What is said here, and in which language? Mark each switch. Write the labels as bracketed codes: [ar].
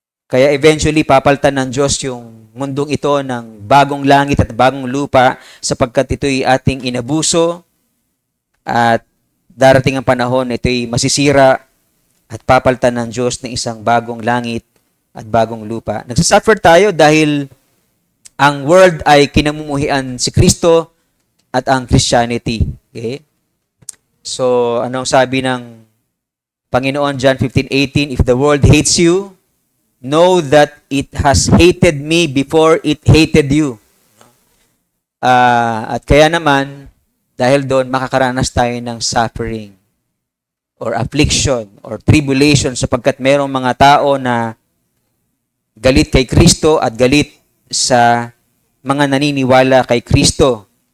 [tl] Kaya eventually papalitan ng Diyos yung mundong ito ng bagong langit at bagong lupa sapagkat ito'y ating inabuso at darating ang panahon na ito'y masisira at papalitan ng Diyos ng isang bagong langit at bagong lupa. Nagsasuffer tayo dahil ang world ay kinamumuhian si Kristo at ang Christianity. [en] Okay? [tl] So, anong sabi ng Panginoon, John 15:18, [en] if the world hates you, know that it has hated me before it hated you. [tl] At kaya naman, dahil doon, makakaranas tayo ng [en] suffering or affliction or tribulation [tl] sapagkat merong mga tao na galit kay Kristo at galit sa mga naniniwala kay Kristo.